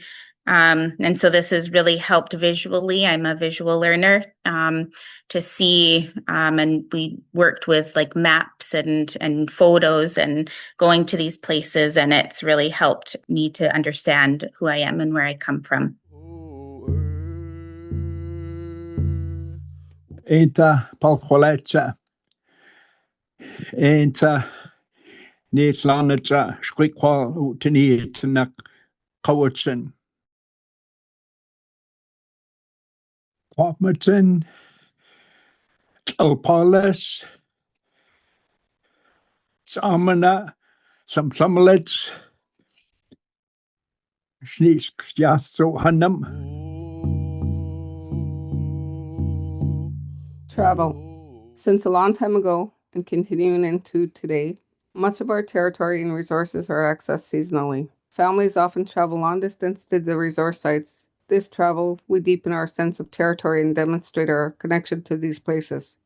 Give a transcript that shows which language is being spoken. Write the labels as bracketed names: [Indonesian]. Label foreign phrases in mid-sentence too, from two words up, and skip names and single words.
[English] And so this has really helped visually. I'm a visual learner, to see, and we worked with like maps and photos and going to these places, and it's really helped me to understand who I am and where I come from. [Halkomelem] Eta palkolecha, eta netlanacha, sqwal tthu Quw'utsun. Quw'utsun, Salish Sea, Stz'uminus, Stz'uminus, Sqwal. [English] Travel. Since a long time ago and continuing into today, much of our territory and resources are accessed seasonally. Families often travel long distance to the resource sites. This travel, we deepen our sense of territory and demonstrate our connection to these places.